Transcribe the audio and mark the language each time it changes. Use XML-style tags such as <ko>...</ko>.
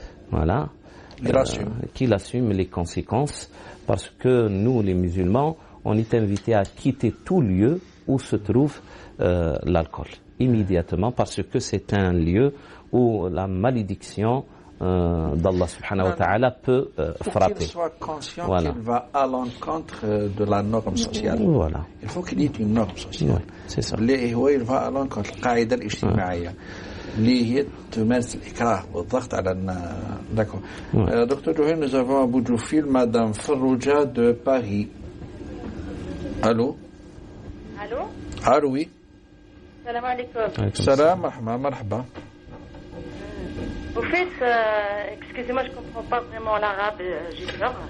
<fr>Voilà, qu'il assume les conséquences, parce que nous les musulmans, on est invités à quitter tout lieu où se trouve l'alcool immédiatement, parce que c'est un lieu où la malédiction d'Allah subhanahu wa ta'ala peut frapper. Il faut qu'il soit conscient qu'il va à l'encontre de la norme sociale. Voilà. Il faut qu'il y ait une norme sociale. Oui, c'est ça. Il va à l'encontre</fr> <ar>القاعدة الاجتماعية اللي هي تمارس الإكراه والضغط على</ar> <fr>D'accord. Docteur Jouhri, nous avons à bout du fil Madame Farouja de Paris. Allô? Allô, oui. Salam alaikum. Salam, marhaba. Au fait, excusez-moi, je ne comprends pas vraiment l'arabe, j'ai peur.</fr>